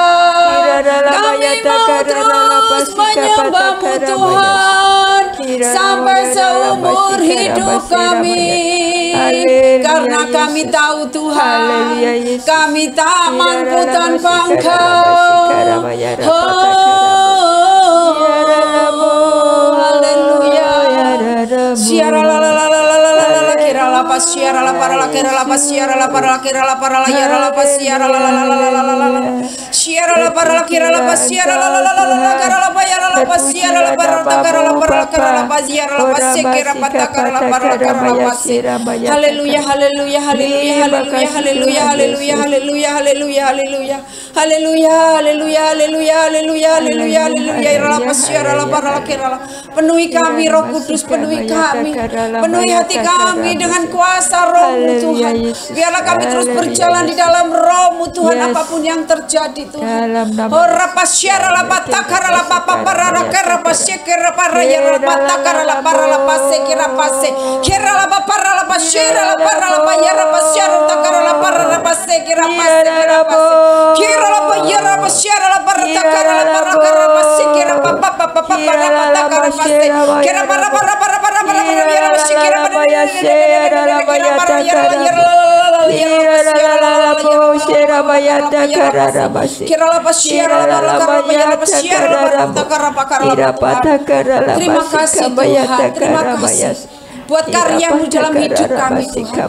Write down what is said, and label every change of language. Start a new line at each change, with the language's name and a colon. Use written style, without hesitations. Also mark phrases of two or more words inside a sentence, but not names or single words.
Indonesian: Kami mau terus menyembah-Mu Tuhan sampai seumur hidup kami. Karena kami tahu Tuhan, kami tak mampu tanpa Engkau. Haleluya. Siara la la la la la la la la kira la pas siara la para la kira la pas siara la para la kira la para la yara la pas siara la la la la la la la la siara la para la kira la pas siara la la la la la kara la pa yara la pas siara la para la kara la para la kara la pas siara la pas kira pata kara la para la kara la pas. Haleluya haleluya haleluya haleluya haleluya haleluya haleluya haleluya haleluya haleluya haleluya haleluya haleluya haleluya haleluya la pas siara la para la kira la. Penuhi kami Roh Kudus, penuhi kami, penuhi hati kami dengan kuasa Roh-Mu Tuhan. Biarlah kami terus berjalan di dalam Roh-Mu Tuhan, apapun yang terjadi Tuhan. Oh rapasyara la patakara la papa para kara pasyekera para yara patakara la para la pasekera pase kera la para la pasyera la para la payara pasyara takara la para la pasekera pasekera pase kera la payara pasyara la para takara la para kara pasekera papa papa para patakara pase kera para yara pasekera para terima kasih Tuhan, terima kasih buat karya-Mu dalam hidup kami Tuhan.